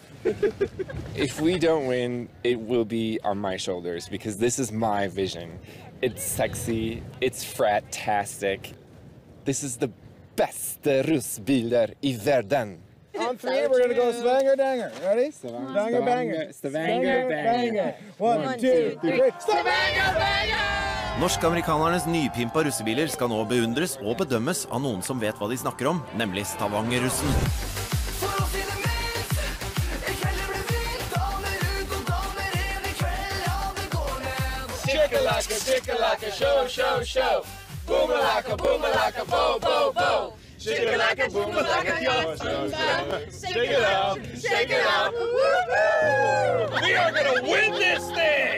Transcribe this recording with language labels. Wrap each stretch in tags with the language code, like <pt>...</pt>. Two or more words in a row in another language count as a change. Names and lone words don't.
<en>If we don't win, it will be on my shoulders because this is my vision. It's sexy, it's frat-tastic. This is the best</en> <no>russbiler I världen.</no> <en>On three, we're gonna go Stavanger Danger. Ready? Stavanger Banger. Stavanger Banger. 1, 2, 3. Stavanger Banger!</en> <no>Norsk-amerikanernes nypimpa russebiler skal nå beundres og bedømmes av noen som vet hva de snakker om, nemlig Stavanger-russen.</no> <en>Chickalaka, chickalaka, show, show, show. Boomalaka, boomalaka, bo, bo, bo. Chickalaka, boomalaka, yo, yo, yo. Shake it up, shake it up. Woo-hoo! We are gonna win this thing!</en>